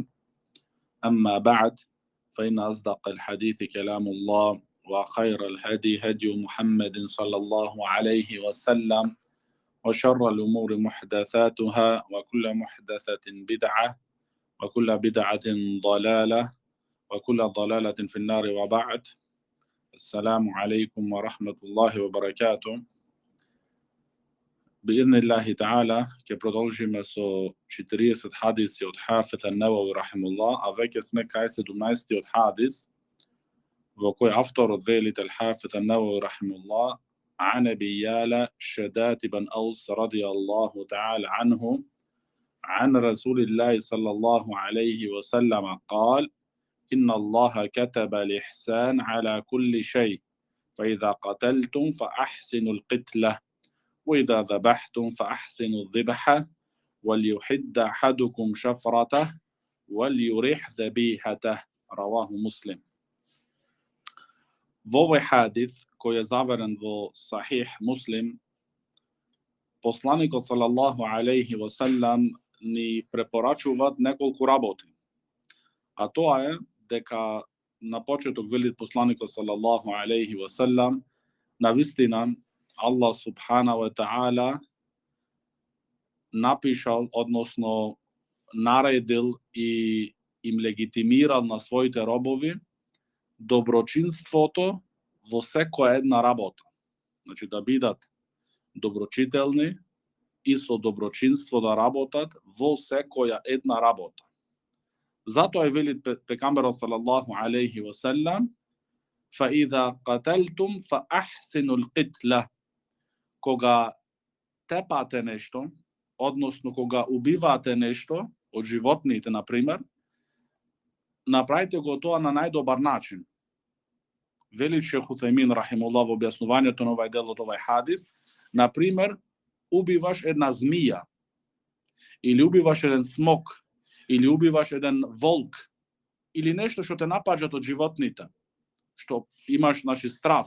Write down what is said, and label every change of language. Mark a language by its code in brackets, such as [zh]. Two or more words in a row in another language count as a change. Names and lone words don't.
[ar] أما بعد فإن أصدق الحديث كلام الله وخير الهدي هدي محمد صلى الله عليه وسلم وشر الأمور محدثاتها وكل محدثة بدعة وكل بدعة ضلالة وكل ضلالة في النار وبعد. السلام عليكم ورحمة الله وبركاته. بإذن الله تعالى, [mk] che продолжиме со 40 хадиси од Хафиз ан-Навави рахимуллах, а веќе сме кај 17-тиот хадис, во кој авторот вели Хафиз ан-Навави рахимуллах, [ar] عن أبي يالا شداد بن أوس رضي الله تعالى عنه عن رسول الله صلى الله عليه وسلم قال: إن الله كتب الإحسان على كل شيء، فإذا قتلتم فأحسنوا القتلة، وإذا ذبحتم فأحسنوا الذبحة، وليحد أحدكم شفرته وليرح ذبيحته. رواه مسلم. [mk] Во овој хадис, кој е заверен во Сахих Муслим, посланикот [ar] صلى الله عليه وسلم [mk] ни препорачува неколку работи. А тоа е дека на почеток вели посланикот [ar] صلى الله عليه وسلم, [mk] навистина [ar] الله سبحانه وتعالى [mk] напишал, односно наредил и им легитимирал на своите робови доброчинството во секоја една работа. Значи да бидат доброчителни и со доброчинство да работат во секоја една работа. Затоа е вели пекамберот [ar] صلى الله عليه وسلم: فَإِذَا قَتَلْتُمْ فَأَحْسِنُوا الْقِتْلَةَ. [mk] Кога тепате нешто, односно кога убивате нешто од животните, например, направите го тоа на најдобар начин. Вели Шейх Утајмин рахимуллах во објаснувањето на овој дел од овој хадис, например, убиваш една змија, или убиваш еден смок, или убиваш еден волк, или нешто што те напаѓат од животните, што имаш, значи, страв.